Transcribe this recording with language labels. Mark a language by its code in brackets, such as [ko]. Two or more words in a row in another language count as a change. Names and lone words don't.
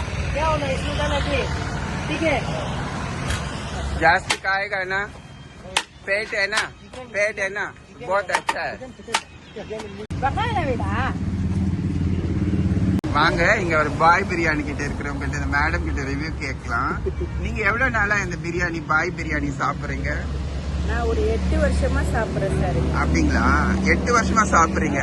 [hi] क्या होना इसमें डाला कि ठीक है, जास्ती खाएगा ना, पेट है ना, पेट है ना, बहुत अच्छा है। [ta] வாங்க, இங்க ஒரு பாய் பிரியாணி கிட்ட இருக்கிறவங்க கிட்ட இந்த மேடம் கிட்ட ரிவ்யூ கேட்கலாம். நீங்க எவ்வளவு நாளா இந்த பிரியாணி பாய் பிரியாணி சாப்பிடுறீங்க? நான் ஒரு 8 வருஷமா சாப்பிடுறேன் சார். அப்படிங்களா? 8 வருஷமா சாப்பிடுறீங்க.